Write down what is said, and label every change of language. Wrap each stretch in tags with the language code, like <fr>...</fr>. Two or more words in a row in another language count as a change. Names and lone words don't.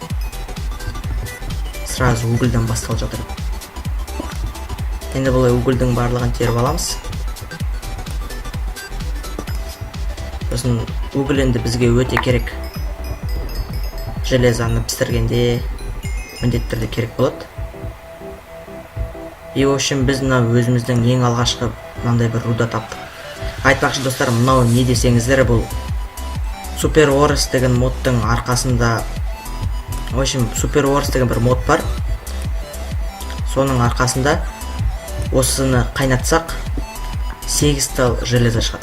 <kk>Сразу угілден басталып жатыр. Енді бұлай угілдің барлығын теріп аламыз. Сосын угіл енді бізге өте керек. Железаны пістіргенде міндетті түрде керек болады.</kk> <ru>И в общем</ru> <kk>біз мына өзіміздің ең алғашқы мынандай бір руда таптық. Айтпақшы достар, мынау не десеңіздер, бұл Super Wars деген модтың арқасында,</kk> <ru>в общем,</ru> <kk>Super Wars деген бір мод бар. Соның арқасында осыны қайнатсақ 8 тал железа шығады.</kk>